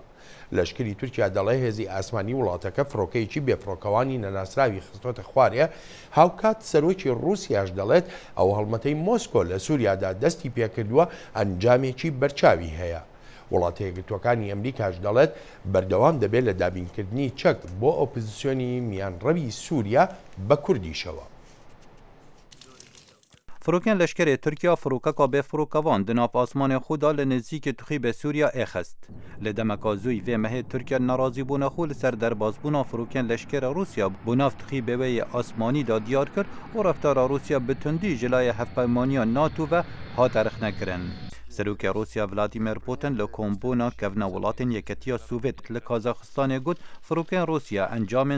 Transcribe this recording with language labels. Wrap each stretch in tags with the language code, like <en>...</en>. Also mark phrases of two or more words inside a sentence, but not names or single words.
<ckb>لەشکری تورکیا دەڵێ هێزی ئاسمانی وڵاتەکە فڕۆکەیەکی بێفڕۆکەوانی نەناسراوی خستۆتە خوارێ، هاوکات سەرۆکی رووسیاش دەڵێت ئەو هەڵمەتەی مۆسکۆ لە سووریادا دەستی پێکردووە ئەنجامێکی بەرچاوی هەیە. وڵاتە یەکگرتووەکانی ئەمریکاش دەڵێت بەردەوام دەبێت لە دابینکردنی چەک بۆ ئۆپۆزیسیۆنی میانڕەوی سووریا بە کوردیشەوە.</ckb> <ku>فروکن لشکر ترکیه فروکا به فروکوان دناف آسمان خدا لنزیک تخی به سوریا اخست لدمکا زوی و مه ترکیه ناراضی بونا خول سر درباز بونا فروکن لشکر روسیا بناف تخی به وی آسمانی دا دیار کرد و رفتار روسیا بتندی جلای هفپایمانی ناتو و ها ترخ نکرن سروک روسیا ولادیمیر پوتین لکومبونا کفنا ولاتن یکتیا سوویت لکازاخستان گوت فروکن روسیا انجام</ku>